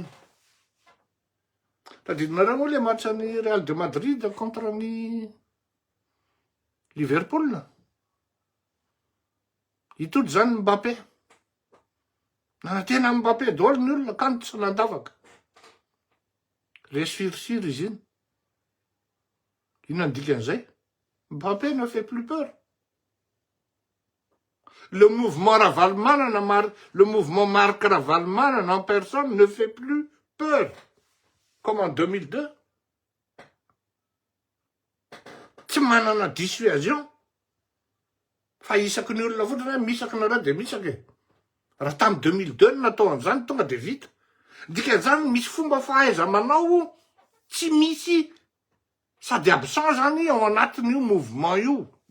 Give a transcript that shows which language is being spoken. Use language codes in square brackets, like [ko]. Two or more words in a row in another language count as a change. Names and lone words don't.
[mg] Tadidinareo moa [fr] le match [mg] ny Real de Madrid contre ny Liverpool. Itojo zany Mbappé. Nanantena Mbappé daholo ny olona kanto tsy nandavaka. Resy firisiry izy iny. Inona ny dikan'izay? [fr] Mbappé ne fait plus peur. Le mouvement Ravalomanana, le mouvement Marc Ravalomanana en personne ne fait plus peur. Comme en 2002. [mg] Tsy manana dissuasion. Fa isaky ny olona fotrany misaky nareo de misaky. Raha tamin'ny 2002 natao an'izany tonga de vita. Dikan'izany misy fomba fahaiza manao tsy misy sady absent zany ao anatin'io mouvement io.